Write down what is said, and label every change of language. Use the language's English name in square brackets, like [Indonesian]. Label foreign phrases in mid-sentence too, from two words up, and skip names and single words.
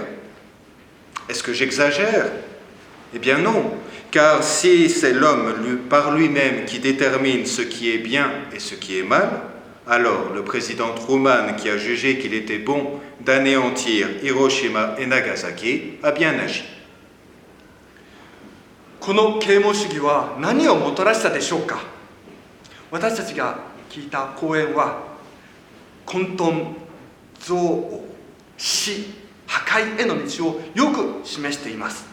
[French] Est-ce que j'exagère? Eh bien non. Car si c'est l'homme par lui-même qui détermine ce qui est bien et ce qui est mal, alors le président Truman, qui a jugé qu'il était bon d'anéantir Hiroshima et Nagasaki, a bien agi. [Japanese] この啓蒙主義は何をもたらしたでしょうか。私たちが聞いた講演は、混沌、憎悪、死、破壊への道をよく示しています。